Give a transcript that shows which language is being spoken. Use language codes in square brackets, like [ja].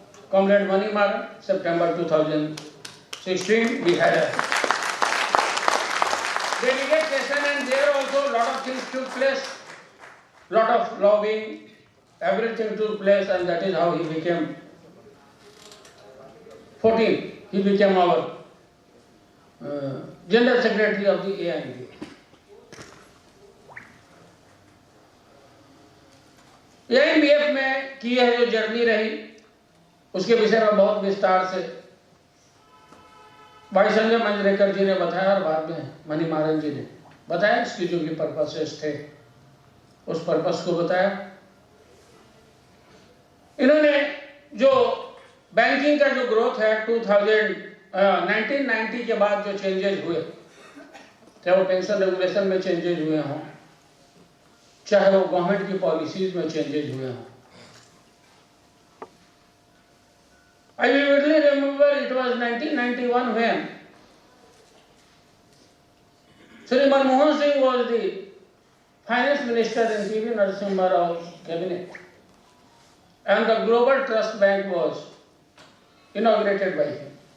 [en] Comrade Mani Maran, September 2016, we had a delegate session, and there also a lot of things took place, lot of lobbying, everything took place, and that is how he became 14. He became our General Secretary of the ANB. [hi] ANBF में की है जो journey रही, उसके विषय में बहुत विस्तार से भाई संजय मंजरेकर जी ने बताया और बाद में मनी मारन जी ने बताया इसकी जो भी पर्पसेस थे उस पर्पस को बताया। इन्होंने जो बैंकिंग का जो ग्रोथ है 1990 के बाद जो चेंजेस हुए, चाहे वो पेंशन रेगुलेशन में चेंजेस हुए हों, चाहे वो गवर्नमेंट की पॉलिसीज में चेंजेस हुए हों। [en] I vividly remember it was 1991 when Shri Manmohan Singh was the finance minister in P.V. Narasimha Rao's cabinet, and the Global Trust Bank was inaugurated by him.